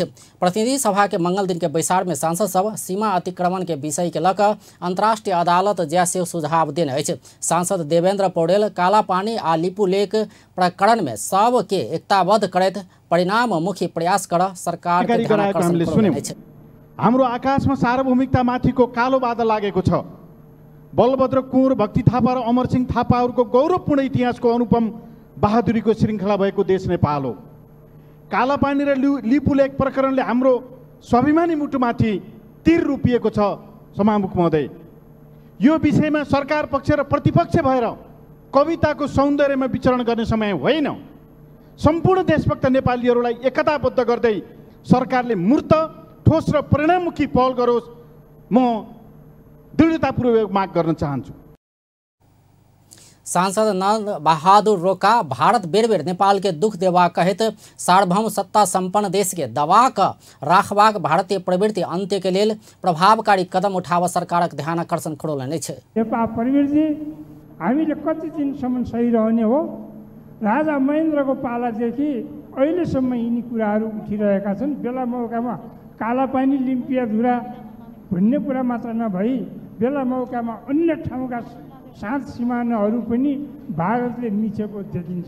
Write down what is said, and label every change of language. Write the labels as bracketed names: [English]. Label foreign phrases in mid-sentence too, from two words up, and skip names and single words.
[Maithili] प्रतिनिधि सभा के मंगल दिन के बैसार में सांसद सब सीमा अतिक्रमण के विषय के लक अंतर्राष्ट्रीय अदालत जाय से सुझाव देने अछि। सांसद देवेंद्र पौडेल कालापानी आ लिपुलेख प्रकरण में सब के एकताबद्ध करैत परिणाममुखी प्रयास कर सरकार के ध्यानाकर्षण करौलनि अछि। [Nepali] हाम्रो आकाशमा सार्वभौमिकता माथिको कालो बादल लागेको छ। बलभद्र कुँवर भक्ति थापा र अमरसिंह थापाहरूको गौरवपूर्ण इतिहासको अनुपम बहादुरीको श्रृङ्खला भएको देश नेपाल हो। कालापानी र लिपुलेख प्रकरणले हाम्रो स्वाभिमानी मुटुमाथि तीर रोपिएको छ। सभामुख महोदय, यो विषयमा सरकार पक्ष र प्रतिपक्ष भएर कविताको सौन्दर्यमा विचरण गर्ने समय होइन। सम्पूर्ण देशभक्त नेपालीहरूलाई एकताबद्ध गर्दै सरकारले मूर्त, ठोस र परिणाममुखी पहल गरोस्, म दृढतापूर्वक माग गर्न चाहन्छु। [Maithili] सांसद नंद बहादुर रोका भारत बेर बेर नेपाल के दुख देवा कहित सार्वभौम सत्ता संपन्न देश के दबा क राखबाक भारतीय प्रवृत्ति अंत्य के लेल प्रभावकारी कदम उठाव सरकारक ध्यान आकर्षण खडोलने छ। [Nepali] नेपाल प्रवृत्ति हामीले कति दिनसम्म सही रहने हो? राजा महेन्द्रको पालादेखि अहिलेसम्म यिनी कुराहरू उठिरहेका छन्। बेला मौकामा कालापानी, लिम्पियाधुरा भन्ने कुरा मात्र नभई बेला मौकामा अन्य ठाउँका सात सिमानाहरू पनि भारतले मिचेको देखिन्छ।